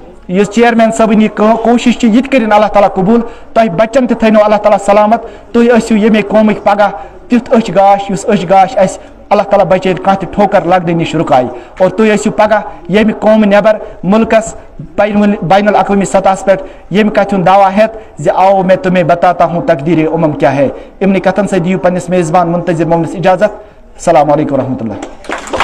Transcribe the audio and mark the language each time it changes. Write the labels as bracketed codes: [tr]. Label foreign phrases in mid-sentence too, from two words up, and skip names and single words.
[ks] یہ چیئرمین صٲبٕنۍ یہ کوشش یہ کرن اللہ تعالیٰ قبول تہ بچن تہ تھٲینو اللہ تعالیٰ سلامت تُہۍ ٲسِو ییٚمے قومٕکۍ پگاہ تیُتھ أچھ گاش یُس أچھ گاش اَسہِ اللہ تعالیٰ بچٲیِن کانٛہہ تہِ ٹھوکر لگنہٕ نِش رُکایہِ اور تُہۍ ٲسِو پگاہ ییٚمہِ قومہٕ نٮ۪بر مُلکس بین الاقوامی سطحس پٮ۪ٹھ ییٚمہِ کتھِ ہُنٛد دعوا ہٮ۪تھ زِ آو [ur] میں تمہیں بتاتا ہوں تقدیر امم کیا ہے. [ks] یِمنٕے کتھن سۭتۍ دِیِو پننِس میزبان منتظر مومنس اجازت. [ar] السلام علیکم ورحمۃ اللہ.